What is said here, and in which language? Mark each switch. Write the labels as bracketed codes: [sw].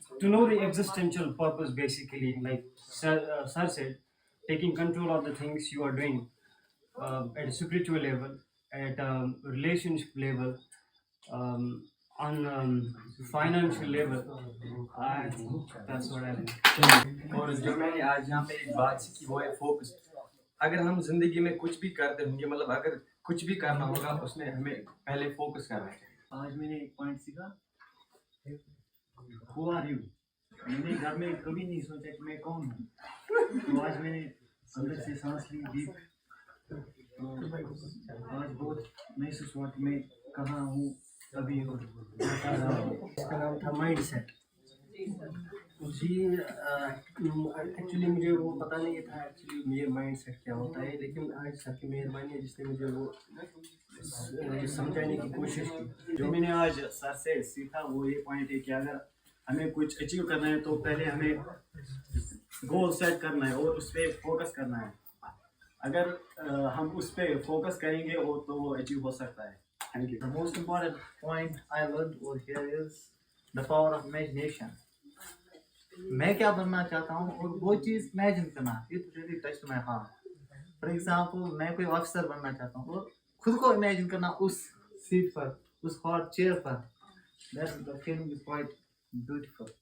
[en] To know the existential purpose, basically, like Sir said, taking control of the things you are doing at a spiritual level, at a relationship level, on financial level. I think that's what I think. [hi] और जो मैंने आज यहाँ पे एक बात सीखी वो है फोकस। अगर हम जिंदगी में कुछ भी करते होंगे, मतलब अगर कुछ भी करना होगा उसमें हमें पहले फोकस करना है। आज मैंने एक पॉइंट सीखा, [en] Who are you? [hi] मैंने घर में कभी नहीं सोचा कि मैं कौन हूँ। तो आज मैंने अंदर से सांस ली डीप, तो आज बहुत महसूस हुआ कि मैं कहाँ हूँ अभी और क्या कर रहा हूँ। इसका नाम था माइंड सेट जी। एक्चुअली मुझे वो पता नहीं था एक्चुअली ये माइंड सेट क्या होता है, लेकिन आज सर की मेहरबानी है जिसने मुझे वो समझाने की कोशिश की। जो मैंने आज सर से सीखा वो ये पॉइंट है कि अगर हमें कुछ अचीव करना है तो पहले हमें गोल सेट करना है और उस पर फोकस करना है। अगर हम उस पर फोकस करेंगे तो वो अचीव हो सकता है। Thank you. [en] The most important point I learned over here is the power of imagination. [hi] मैं क्या बनना चाहता हूँ और वो चीज़ इमेजिन करना, [en] it really touched my heart. For example, [hi] मैं कोई ऑफिसर बनना चाहता हूँ और खुद को इमेजिन करना उस सीट पर, उस हॉट चेयर पर, [en] that's the feeling is quite beautiful.